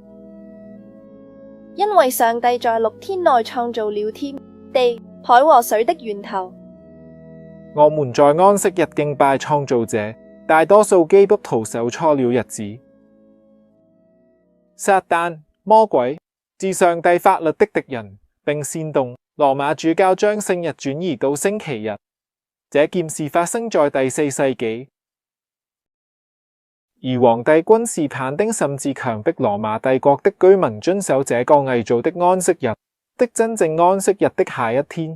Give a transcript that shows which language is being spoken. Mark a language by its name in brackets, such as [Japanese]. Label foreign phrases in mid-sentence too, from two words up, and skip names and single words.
[Chinese] 因為上帝在6天內創造了天地海和水的源頭。我們在安息日敬拜創造者，大多數基督徒守錯了日子。撒旦、魔鬼是上帝法律的敵人，並煽動羅馬主教將聖日轉移到星期日。這件事發生在第4世紀。而皇帝君士坦丁甚至強迫羅馬帝國的居民遵守這個偽造的安息日的真正安息日的下一天。